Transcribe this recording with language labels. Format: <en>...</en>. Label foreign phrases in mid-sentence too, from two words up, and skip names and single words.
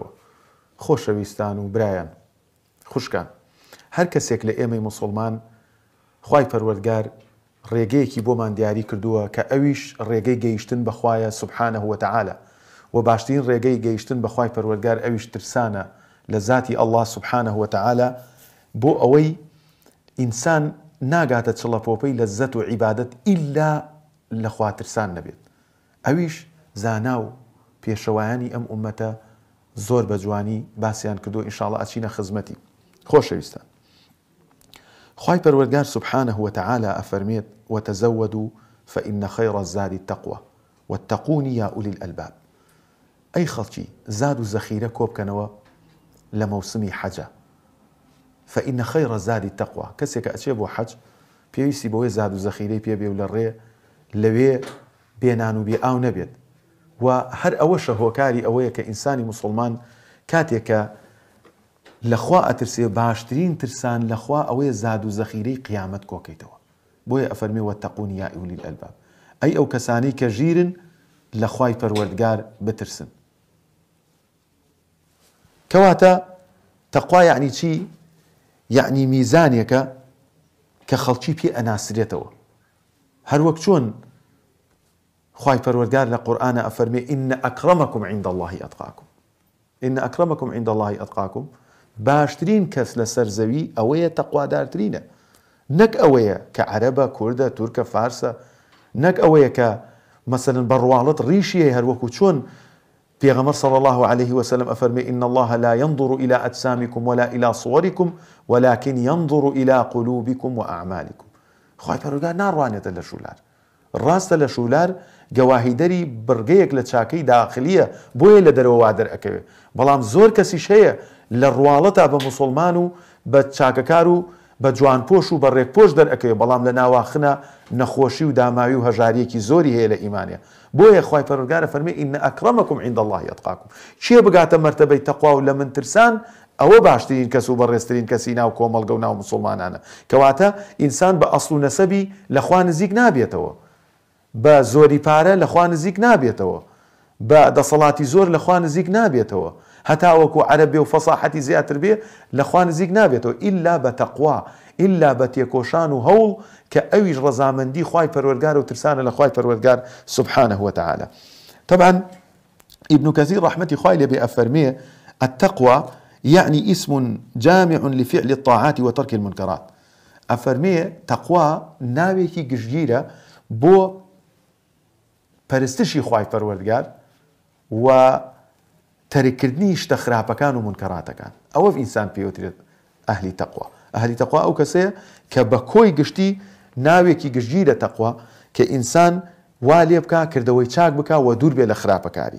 <ckb>خۆشەویستان و برایان، خوشکان، هەر کەسێک لە ئێمەی موسڵمان خوای پەروەردگار ڕێگەیەکی بۆمان دیاری کردووە کە ئەویش ڕێگەی گەیشتن بەخوایە</ckb> <ar>سوبحانەه وتەعالە،</ar> <ckb>و باشترین ڕێگەی گەیشتن بەخوای پەروەردگار ئەویش ترسانە لە ذاتی ئەڵڵا</ckb> <ar>سوبحانەه وتەعالە،</ar> <ckb>بۆ ئەوەی ئینسان ناگاتە چڵەپۆپەی لەززەت و عیبادەت ئیلا لە خواترسان نەبێت. ئەویش زانا و پێشەوایانی ئەم ئومەتە زۆر بە جوانی باسییان کردو، ئینشاءڵڵا ئەچینە خزمەتی. خۆشەویستان، خوای پەروەردگار</ckb> <ar>سوبحانەه وتەعالە</ar> <ckb>ئەفەرمێت</ckb> <ar>وتەزەوەدوا فإن خير الزاد التقوى واتقون يا أولي الألباب.</ar> <ckb>ئەی خەڵکی، زاد و زەخیرە کۆبکەنەوە لە مەوسمی حەجە.</ckb> <ar>فإن خير الزاد التقوى،</ar> <ckb>کەسێک ئەچێ بۆ حەج پێویستی بەوەی زاد و زەخیرەی پێبێ و لە ڕێ لەوێ بێنان و بێ ئاو نەبێت. و هەر ئەوەشە هۆکاری ئەوەیە کە ئینسانی موسڵمان کاتێکە لەخوا ئەترسێ، باشترین ترسان لەخوا ئەوەیە زاد و زەخیرەی قیامەت کۆکەیتەوە. بۆیە ئەفەرمێ</ckb> <ar>وەتەقون یا ئولی الئەلباب،</ar> <ckb>ئەی ئەو کەسانەی کە ژیرن لە خوای پەروەردگار بترسن. کەواتە تەقوا یعنی چی؟ یعنی میزانێکە کە خەڵکی پێ ئەناسرێتەوە، هەر وەک چۆن خوای پەروەردگار لە قورئانە ئەفەرمێ</ckb> <ar>ئین ئەکرەمەکم عند الله ئەتقاکم. ئین ئەکرەمەکم عند الله ئەتقاکم،</ar> <ckb>باشترین کەس لە سەرزەوی ئەوەیە تەقوادارترینە، نەک ئەوەیە کە عەرەبە، کوردە، تورکە، فارسە، نەک ئەوەیە کە مەسەلەن بەڕواڵەت ڕیشیە، هەر وەکو چۆن پێغەمبەر</ckb> <ar>صلی الله عليه وسلم</ar> <ckb>ئەفەرمێ</ckb> <ar>ئین الله لا ينظر إلى أجسامكم ولا إلى صوركم ولكن ينظر إلى قلوبكم وأعمالكم.</ar> <ckb>خوای پەروەردگار ناڕوانێتە لە شولار، ڕاستە لە شولار گەواهیدەری بڕگەیەک لە چاکەی داخلیە، بۆیە لە دەرەوە وا دەرئەکەوێ. بەڵام زۆر کەسیش هەیە لە ڕواڵەتا بە موسڵمان و بە چاکەکار و بە جوانپۆش و بە ڕێکپۆش دەرئەکەوێ، بەڵام لە ناواخنە نەخۆشی و داماوی و هەژاریەکی زۆری هەیە لە ئیمانێ. بۆیە خوای پەروەردگار ئەفەرمێ</ckb> <ar>ئین ئەکرەمەکم عند الله ئەتقاکم.</ar> <ckb>چێ بگاتە مەرتەبەی تەقوا و لە من ترسان، ئەوە باشترین کەس و بەڕێزترین کەسی ناو کۆمەڵگە و ناو موسڵمانانە. کەواتە ئینسان بە ئەسڵ و نەسەبی لە خوا نزیک نابێتەوە، بە زۆری پارە لە خوا نزیک نابێتەوە، بە دەسەڵاتی زۆر لە خوا نزیک نابێتەوە، هەتا وەکو عەرەبێ و فەساحەتی زیاتر بێ لە خوا نزیک نابێتەوە، ئیلا بە تەقوا، ئیلا بە تێکۆشان و هەوڵ کە ئەویش ڕەزامەندی خوای پەروەردگار و ترسانە لە خوای پەروەردگار</ckb> <ar>سوبحانەه وتەعالە. طبعا ابن كثير رحمة</ar> <ckb>خوای لێبێ ئەفەرمێ</ckb> <ar>التقوى يعني اسم جامع لفعل الطاعات وترك المنكرات.</ar> <ckb>ئەفەرمێ تەقوا ناوێکی گشتگیرە بۆ پەرستشی خوای پەروەردگار و تەرککردنی شتە خراپەکان و منکەراتەکان. ئەوە ئینسان پێوترێت ئەهلی تەقوا. ئەهلی تەقوا ئەو کەسەیە کە بە کۆی گشتی ناوێکی گشتگیرە تەقوا کە ئینسان وا لێ بکا، کردەوەی چاک بکا و دوور بێ لە خراپەکاری.</ckb>